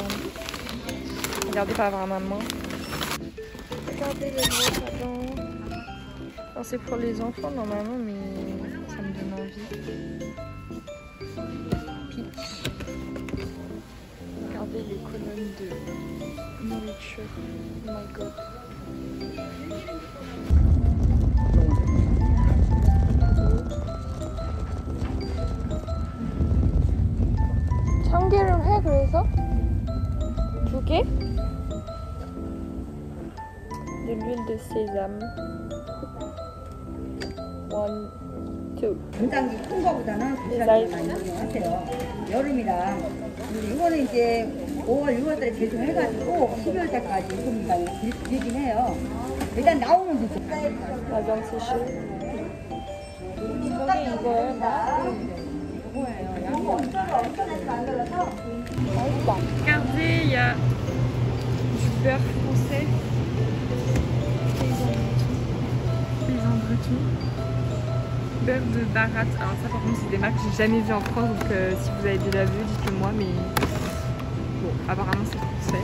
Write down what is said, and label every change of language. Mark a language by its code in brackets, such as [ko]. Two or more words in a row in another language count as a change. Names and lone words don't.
[fr] Regardez pas avoir ma main. Regardez les gros savons. Enfin, c'est pour les enfants normalement, mais ça me donne envie. Peach. Regardez les colonnes de nourriture. [en] Oh my god. [ko] 참기름 해 그래서? 2개? [fr] De l'huile de sésame. 1, 2. [ko] 굉장히 큰 거보다는 비싼 거 많이 이용하세요. 여름이라 이거는 이제 5월, 6월달에 제조해가지고 12월 때까지 소비가 길긴 해요. 일단 나오면 되죠. [fr] La viande séchée. [ko] 저게 이거예요? 이거예요. 양은 엄청나게 만들어서 [fr] Regardez, il y a du beurre français. Paysan breton. Beurre de Barat. Alors ça par contre c'est des marques que j'ai jamais vues en France, donc si vous avez déjà vu, dites-le moi, mais bon, apparemment c'est français.